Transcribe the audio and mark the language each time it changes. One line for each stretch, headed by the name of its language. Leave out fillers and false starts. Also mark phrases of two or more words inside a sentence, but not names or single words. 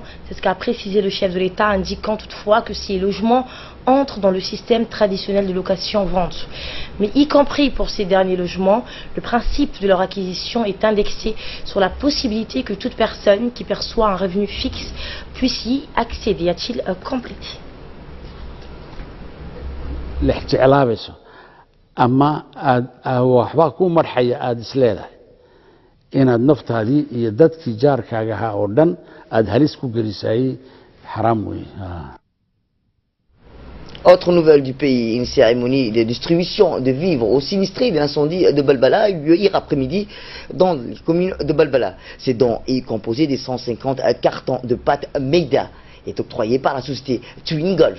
French: C'est ce qu'a précisé le chef de l'État, indiquant toutefois que ces logements entrent dans le système traditionnel de location-vente. Mais y compris pour ces derniers logements, le principe de leur acquisition est indexé sur la possibilité que toute personne qui perçoit un revenu fixe puisse y accéder, a-t-il complété.
Somali: ama waxba ku marxaya aad isleedahay inaad naftaadii iyo dadkii jaarkaaga ahaa oo dhan aad halis ku gelisay xaraam weeye.
French: Autre nouvelle du pays, une cérémonie de distribution de vivres aux sinistrés de l'incendie de Balbala a eu lieu hier après-midi dans les communes de Balbala. Ces dons est composé de 150 cartons de pâte Meida et octroyé par la société Twin Golf.